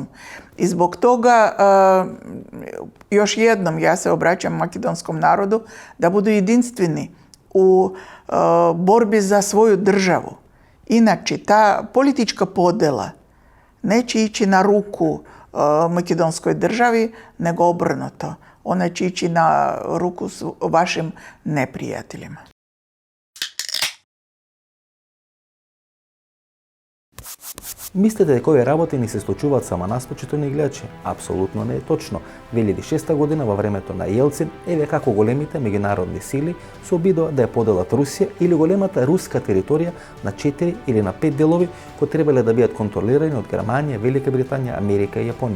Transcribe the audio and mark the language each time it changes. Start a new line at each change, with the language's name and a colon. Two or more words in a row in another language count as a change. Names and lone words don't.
Serbian: I zbog toga, još jednom ja se obraćam makedonskom narodu da budu jedinstveni u borbi za svoju državu. Inače, ta politička podela neće ići na ruku makedonskoj državi, nego obrnuto. Ona će ići na ruku vašim neprijateljima.
Macedonian: Мислите дека овие работи ни се случуваат само нас, почитувани гледачи? Апсолутно не е точно. 2006 година, во времето на Јелцин, еве како големите меѓународни сили се обидоа да ја поделат Русија или големата руска територија на 4 или на 5 делови кои требале да бидат контролирани од Германија, Велика Британија, Америка и Јапонија.